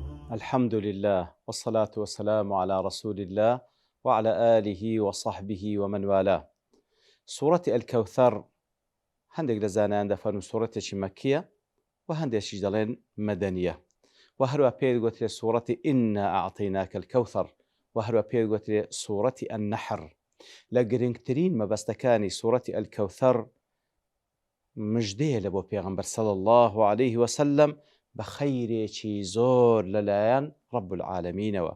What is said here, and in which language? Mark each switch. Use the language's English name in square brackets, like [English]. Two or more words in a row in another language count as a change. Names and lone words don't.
[Arabic] الحمد لله والصلاة والسلام على رسول الله وعلى آله وصحبه ومن والاه. [Central Kurdish] سورة الكوثر هەندێک لە زانایان دەفەرمون سوورەتێکی مەکیە و هەندێکیش دەڵێن مەدەنیە و هەروە پێی گوترێ سوورەتی ئینا ئەعطەیناکە الکەوثەر و هەروە پێی گوترێ سوورەتی النەحر. لە گرنگترین مەبەستەکانی سوورەتی الکەوثەر مژدەیە لە بۆ پێغەمبەر [Arabic] صلی الله عليه وسلم [Central Kurdish] بە خەیرێکی زۆر لەلایەن رب العالمینەوە.